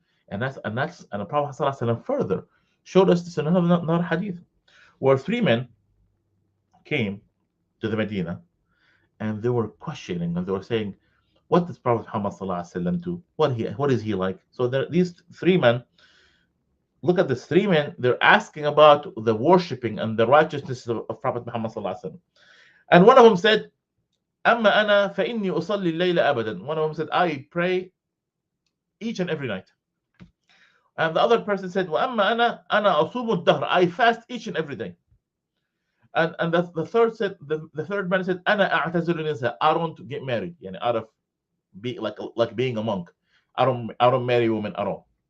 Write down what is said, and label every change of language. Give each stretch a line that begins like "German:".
English: And the Prophet ﷺ further showed us this in another hadith, where three men came to the Medina and they were questioning and they were saying, what does Prophet Muhammad ﷺ do? What is he like? So these three men, look at these three men, they're asking about the worshipping and the righteousness of Prophet Muhammad ﷺ. And one of them said, أما أنا فإني أصلي الليل أبدا. One of them said, I pray each and every night. And the other person said,
Arabic: وأما أنا أصوم الدهر.
English: I fast each and every day. And the third said, the third man said,
Arabic: أنا أعتزل النساء.
English: I don't get married. Out of like being a monk. I don't marry women at all.